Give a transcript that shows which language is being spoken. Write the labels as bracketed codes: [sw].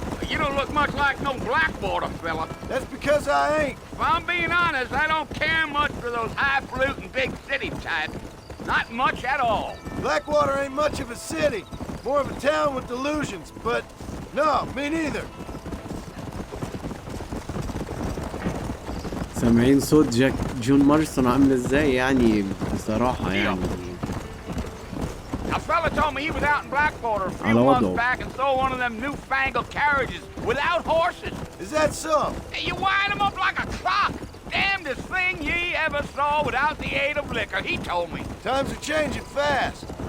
[en] You don't look much like no Blackwater fella. That's because I ain't. If I'm being honest, I don't care much for those highfalutin big city types. Not much at all. Blackwater ain't much of a city. More of a town with delusions, but no, me neither. [ar] سامعين صوت جون مارسون عامل ازاي يعني بصراحة يعني. [en] A fella told me he was out in Blackwater a few [ar] على [en] months [ar] وضعه. [en] back and saw one of them newfangled carriages without horses. Is that so? Hey, you wind them up like a clock. Damnedest thing ye ever saw without the aid of liquor, he told me. Times are changing fast.